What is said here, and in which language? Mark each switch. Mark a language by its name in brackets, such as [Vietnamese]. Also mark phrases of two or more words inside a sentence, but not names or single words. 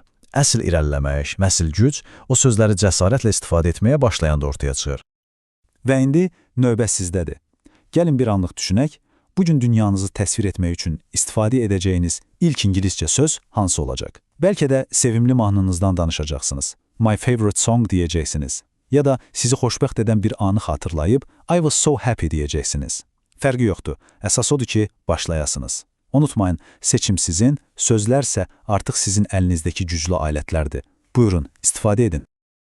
[Azerbaijani] Əsl irəliləmək, məsəl güc, o sözləri cəsarətlə istifadə etməyə başlayanda ortaya çıxır. Və indi növbə sizdədir. Gəlin bir anlıq düşünək, bugün dünyanızı təsvir etmək üçün istifadə edəcəyiniz ilk ingiliscə söz hansı olacaq? Bəlkə də sevimli mahnınızdan danışacaqsınız. [English] My favorite song [Azerbaijani] deyəcəksiniz. Ya da sizi xoşbəxt edən bir anı xatırlayıb [English] I was so happy [Azerbaijani] deyəcəksiniz. Fərqi yoxdur. Əsas odur ki, başlayasınız. Unutmayın, seçim sizin, sözlərsə artıq sizin əlinizdəki güclü alətlərdir. Buyurun, istifadə edin.